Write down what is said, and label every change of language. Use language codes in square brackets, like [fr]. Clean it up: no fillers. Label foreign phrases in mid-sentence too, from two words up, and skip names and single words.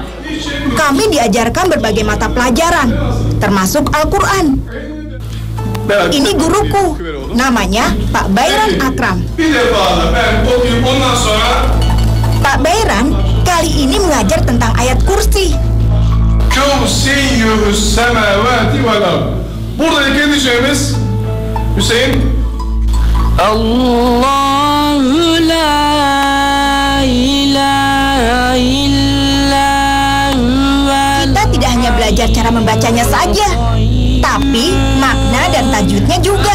[id] Kami diajarkan berbagai mata pelajaran, termasuk Al-Quran. Ini guruku, namanya Pak Bayran Akram. Pak Bayran kali ini mengajar tentang ayat kursi. [tr] Buradaki endişemiz Hüseyin. [ar] الله لا إله إلا هو. [id] Kita tidak hanya belajar cara membacanya saja, tapi makna dan tajwidnya juga.